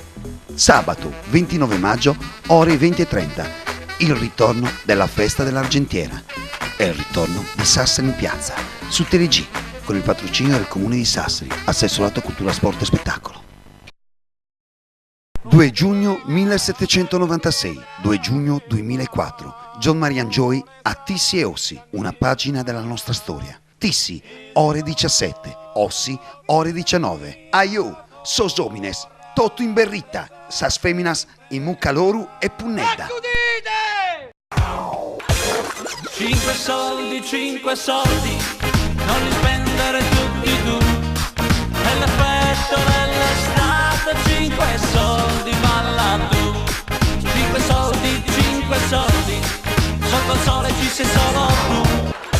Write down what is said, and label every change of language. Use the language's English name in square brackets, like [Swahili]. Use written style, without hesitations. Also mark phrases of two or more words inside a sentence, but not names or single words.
[Italian] Sabato 29 maggio, ore 20:30, il ritorno della festa dell'Argentiera e il ritorno di Sassari in piazza, su TeleG, con il patrocinio del Comune di Sassari, assessorato Cultura, Sport e Spettacolo. 2 giugno 1796, 2 giugno 2004, John Marian Joy a Tissi e Ossi, una pagina della nostra storia. Tissi, ore 17, Ossi, ore 19. [Sardinian] Aiu, sos homines, toto in berrita, sas feminas in mucaloru e punnetta. [Italian] 5 soldi, non li spendere tutti tu. È l'effetto dell'estate, 5 soldi, balla tu. 5 soldi, sotto il sole ci sei solo tu.